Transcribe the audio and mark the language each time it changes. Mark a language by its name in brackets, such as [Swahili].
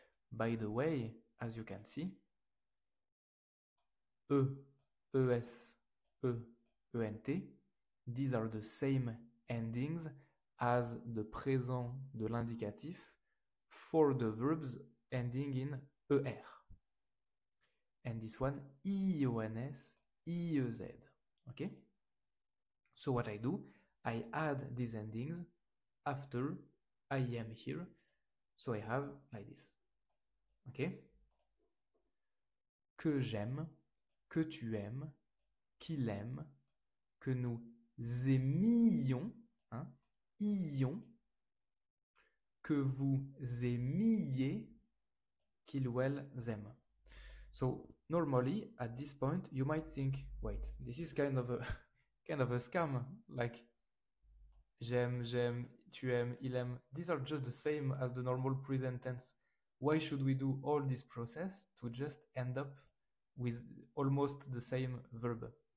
[English] By the way, as you can see, es, ent, these are the same endings as the présent de l'indicatif for the verbs ending in er. And this one, ions, iez. Okay? So what I do, I add these endings after I am here. So I have like this. Okay? [French] Que j'aime, que tu aimes, qu'il aime, que nous aimions, hein, ions, que vous aimiez, qu'ils ou elles aiment. [English] So normally at this point you might think, wait, this is kind of a scam, like [French] j'aime, tu aimes, il aime. [English] These are just the same as the normal present tense. Why should we do all this process to just end up with almost the same verb?